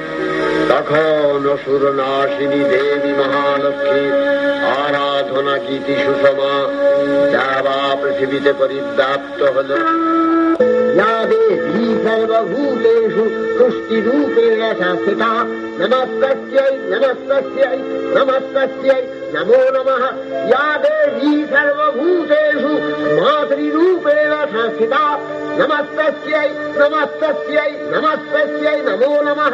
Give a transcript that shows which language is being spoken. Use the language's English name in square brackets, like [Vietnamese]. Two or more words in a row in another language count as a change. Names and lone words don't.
[Bangla] তখন অসুর নাশিনী দেবী মহালক্ষ্মী আরাধনা গীতি সুষমা দেবা পৃথিবীতে পরিব্যাপ্ত হল। [Sanskrit] या देवी सर्वभूतेषु तुष्टिरूपेण संस्थिता नमस्तस्यै नमस्तस्यै नमस्तस्यै नमो नमः। या देवी सर्वभूतेषु मातृरूपेण संस्थिता नमस्तस्यै नमस्तस्यै नमस्तस्यै नमो नमः।